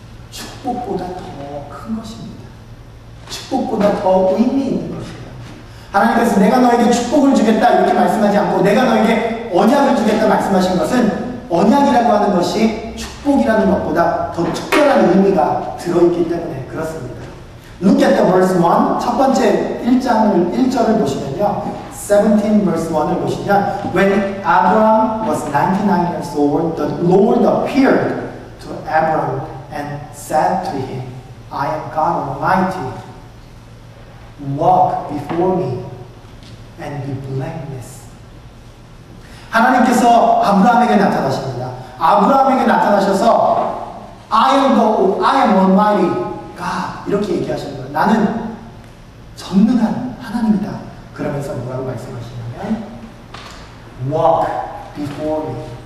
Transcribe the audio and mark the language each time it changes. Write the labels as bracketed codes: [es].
[ko] 축복보다 더 큰 것입니다. 축복보다 더 의미 있는 것이에요. 하나님께서 내가 너에게 축복을 주겠다 이렇게 말씀하지 않고 내가 너에게 언약을 주겠다 말씀하신 것은 언약이라고 하는 것이 축복이라는 것보다 더 특별한 의미가 들어있기 때문에 그렇습니다. [en] Look at the verse 1. [ko] 첫 번째 1절을 보시면요. [en] 17 verse [ko] 1을 보시면 [en] When Abraham was 99 years old, the Lord appeared to Abraham and said to him, I am God Almighty. Walk before me and be blameless. [ko] 하나님께서 아브라함에게 나타나십니다. 아브라함에게 나타나셔서 [en] I am Almighty God [ko] 이렇게 얘기하시는 거예요. 나는 전능한 하나님이다. 그러면서 뭐라고 말씀하시냐면 [en] Walk before me.